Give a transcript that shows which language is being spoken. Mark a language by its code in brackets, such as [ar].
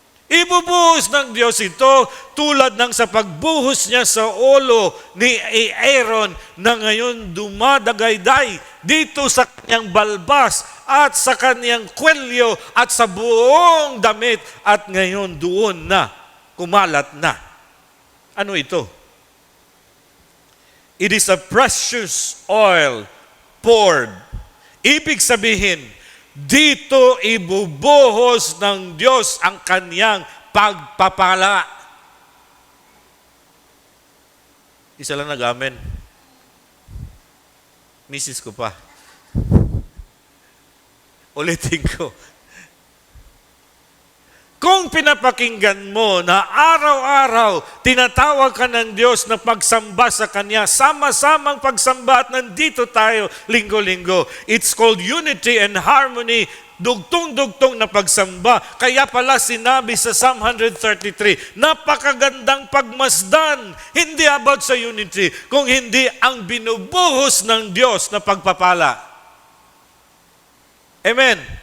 [tl] Ibubuhos ng Diyos ito tulad ng sa pagbuhos niya sa ulo ni Aaron na ngayon dumadagayday dito sa kanyang balbas at sa kanyang kwelyo at sa buong damit at ngayon doon na kumalat na. Ano ito? [en] It is a precious oil poured. [tl] Ibig sabihin, dito ibubuhos ng Diyos ang kaniyang pagpapala. Isa lang nag-amen. Misis ko pa. Ulitin ko. Kung pinapakinggan mo na araw-araw tinatawag ka ng Diyos na pagsamba sa Kanya, sama-samang pagsamba at nandito tayo linggo-linggo. [en] It's called unity and harmony, [tl] dugtong-dugtong na pagsamba. Kaya pala sinabi sa Psalm 133, napakagandang pagmasdan, hindi about sa unity, kung hindi ang binubuhos ng Diyos na pagpapala. Amen.